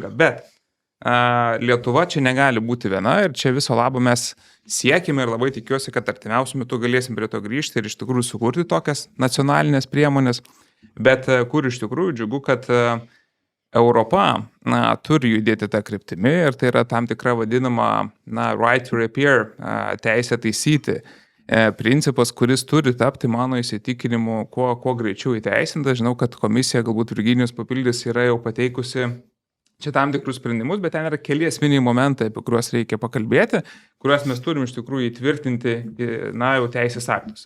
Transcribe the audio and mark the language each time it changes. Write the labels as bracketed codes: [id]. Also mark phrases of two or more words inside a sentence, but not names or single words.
[lt] Bet Lietuva čia negali būti viena ir čia viso labo mes siekime ir labai tikiuosi, kad artimiausiu metu galėsim prie to grįžti ir iš tikrųjų sukurti tokias nacionalinės priemonės. Bet kur iš tikrųjų džiugu, kad Europa turi judėti tą kryptimį ir tai yra tam tikra vadinama [en] right to repair, [lt] teisė taisyti. Principas, kuris turi tapti mano įsitikinimu kuo greičiau įteisintas. Žinau, kad komisija, galbūt Virginijus papildys, yra jau pateikusi čia tam tikrus sprendimus, bet ten yra keli esminiai momentai, apie kuriuos reikia pakalbėti, kuriuos mes turim iš tikrųjų įtvirtinti jau teisės aktuose.